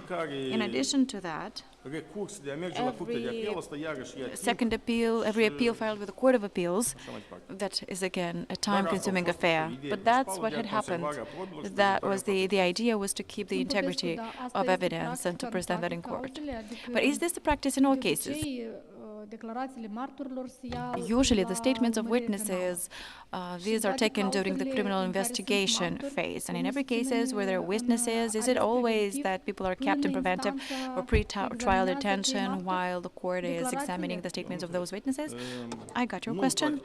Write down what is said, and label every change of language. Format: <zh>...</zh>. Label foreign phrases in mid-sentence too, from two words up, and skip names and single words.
<en>In addition to that, every appeal filed with the Court of Appeals, that is again a time-consuming affair. But that's what had happened. That was the idea was to keep the integrity of evidence and to present that in court. But is this the practice in all cases?</en> <ro>declarațiile martorilor se ia</ro> <en>Usually, the</en> <ro>la</ro> <en>statements of</en> <ro>urmărire</ro> <en>witnesses,</en> <ro>penală.</ro> <en>these are taken during the criminal investigation phase. And in every cases where there are witnesses, is it always that people are kept in preventive or pre-trial detention while the court is examining the statements of those witnesses? I got your question.</en>